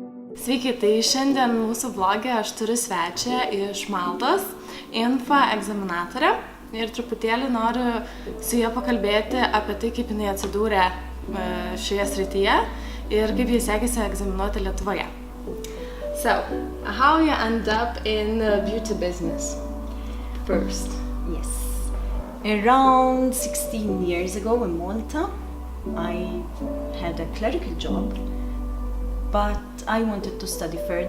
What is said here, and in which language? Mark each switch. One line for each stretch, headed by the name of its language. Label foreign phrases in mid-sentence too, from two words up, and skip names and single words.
Lithuanian: Sveiki, tai šiandien mūsų vlogė aš turiu svečią iš Maltos, INFA egzaminatorę, ir truputėlį noriu su ja pakalbėti apie tai, kaip jinai atsidūrė šioje srityje ir kaip jai sekėsi egzaminuoti Lietuvoje.
English: So, how you end up in the beauty business first? Yes. Around 16 years ago in Malta, I had a clerical job, but I wanted to study further.